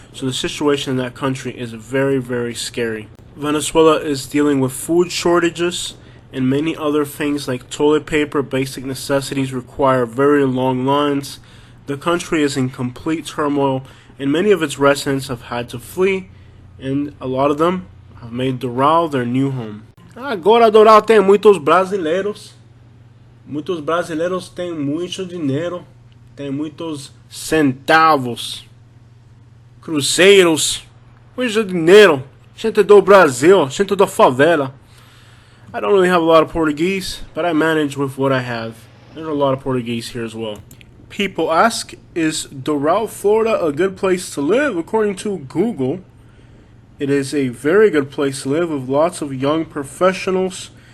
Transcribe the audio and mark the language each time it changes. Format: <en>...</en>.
<en>So the situation in that country is very, very scary. Venezuela is dealing with food shortages, and many other things like toilet paper. Basic necessities require very long lines. The country is in complete turmoil, and many of its residents have had to flee, and a lot of them have made Doral their new home.</en> <pt>Agora Doral tem muitos brasileiros. Muitos brasileiros têm muito dinheiro, tem muitos centavos, cruzeiros, muito dinheiro. Gente do Brasil, gente da favela.</pt> <en>I don't really have a lot of Portuguese, but I manage with what I have. There's a lot of Portuguese here as well. People ask, is Doral, Florida a good place to live? According to Google, it is a very good place to live with lots of young professionals.</en>